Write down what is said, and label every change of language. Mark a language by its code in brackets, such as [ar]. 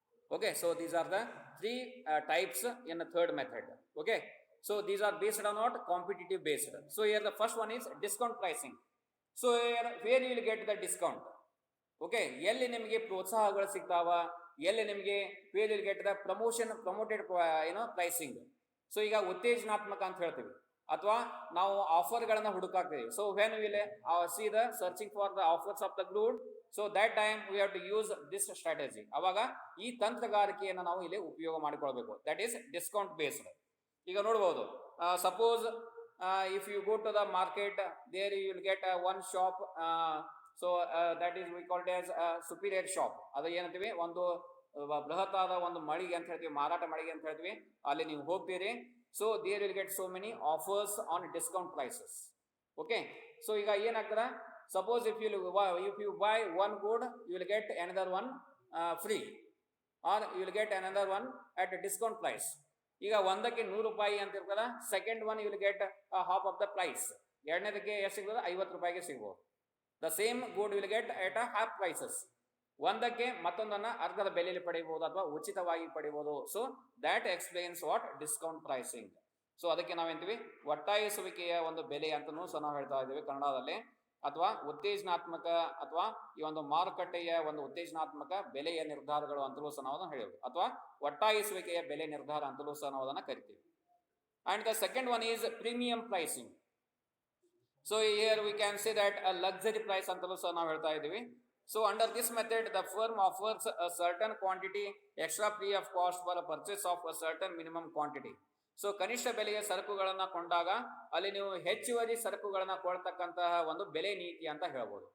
[en] Okay, so these are the 3 types in the third method. Okay, so these are based on what? Competitive based. So here the first one is discount pricing. So here where you will get the discount? Okay, [kn] ಎಲ್ಲಿ ನಿಮಗೆ ಪ್ರೋತ್ಸಾಹಗಳು ಸಿಗ್ತಾವ, ಎಲ್ಲಿ ನಿಮಗೆ [en] where you will get the promoted pricing. [kn] So ಈಗ ಉತ್ತೇಜನಾತ್ಮಕ ಅಂತ ಹೇಳ್ತೀವಿ, ಅಥವಾ ನಾವು ಆಫರ್ಗಳನ್ನ ಹುಡುಕಾಕ್ತೀವಿ. [en] So when will see the searching for the offers of the good, so that time we have to use this strategy. [kn] ಅವಾಗ ಈ ತಂತ್ರಗಾರಿಕೆಯನ್ನು ನಾವು ಇಲ್ಲಿ ಉಪಯೋಗ ಮಾಡಿಕೊಳ್ಬೇಕು. [en] That is discount based. [kn] ಈಗ ನೋಡ್ಬೋದು, [en] Suppose if you go to the market, there you will get one shop, so that is we called as superior shop. [kn] ಅದು ಏನಂತೀವಿ? ಒಂದು ಬೃಹತ್ತಾದ ಒಂದು ಮಳಿಗೆ ಅಂತ ಹೇಳ್ತೀವಿ, ಮಾರಾಟ ಮಳಿಗೆ ಅಂತ ಹೇಳ್ತೀವಿ. ಅಲ್ಲಿ ನೀವು ಹೋಗ್ತೀರಿ, [en] so there will get so many offers on discount prices. [kn] Okay, so ಈಗ ಏನಾಗ್ತದ? [en] suppose if you buy one good, you will get another one free, or you will get another one at a discount price. [kn] ಈಗ ಒಂದಕ್ಕೆ 100 ರೂಪಾಯಿ ಅಂತ ಇರ್ತದ, [en] Second one you will get half of the price. [kn] ಎರಡನೇದಕ್ಕೆ ಎಷ್ಟು ಸಿಗ್ತದೆ? 50 ರೂಪಾಯಿಗೆ ಸಿಗ್ಬೋದು. [en] the same good will get at a half prices. [kn] ಒಂದಕ್ಕೆ ಮತ್ತೊಂದನ್ನ ಅರ್ಧದ ಬೆಲೆಯಲ್ಲಿ ಪಡೆಯಬಹುದು ಅಥವಾ ಉಚಿತವಾಗಿ ಪಡೆಯಬಹುದು. [en] So that explains what discount pricing. [kn] So ಅದಕ್ಕೆ ನಾವೇಂತೀವಿ? ಒಟ್ಟಾಯಿಸುವಿಕೆಯ ಒಂದು ಬೆಲೆ ಅಂತಲೂ ಸಹ ನಾವು ಹೇಳ್ತಾ ಇದ್ದೀವಿ ಕನ್ನಡದಲ್ಲಿ, ಅಥವಾ ಉತ್ತೇಜನಾತ್ಮಕ, ಅಥವಾ ಈ ಒಂದು ಮಾರುಕಟ್ಟೆಯ ಒಂದು ಉತ್ತೇಜನಾತ್ಮಕ ಬೆಲೆಯ ನಿರ್ಧಾರಗಳು ಅಂತಲೂ ಸಹ ನಾವು ಹೇಳಬಹುದು, ಅಥವಾ ಒಟ್ಟಾಯಿಸುವಿಕೆಯ ಬೆಲೆ ನಿರ್ಧಾರ ಅಂತಲೂ ಸಹ ನಾವು ಅದನ್ನು ಕರಿತೀವಿ. [en] And the second one is premium pricing. So here we can say that luxury price [kn] ಅಂತಲೂ ಸಹ ನಾವು ಹೇಳ್ತಾ ಇದ್ದೀವಿ. [en] So under this method, the firm offers a certain quantity extra free of cost for a purchase of a certain minimum quantity. [kn] So ಕನಿಷ್ಠ ಬೆಲೆಯ ಸರಕುಗಳನ್ನ ಕೊಂಡಾಗ ಅಲ್ಲಿ ನೀವು ಹೆಚ್ಚುವರಿ ಸರಕುಗಳನ್ನ ಕೊಡ್ತಕ್ಕಂತಹ ಒಂದು ಬೆಲೆ ನೀತಿ ಅಂತ ಹೇಳ್ಬೋದು.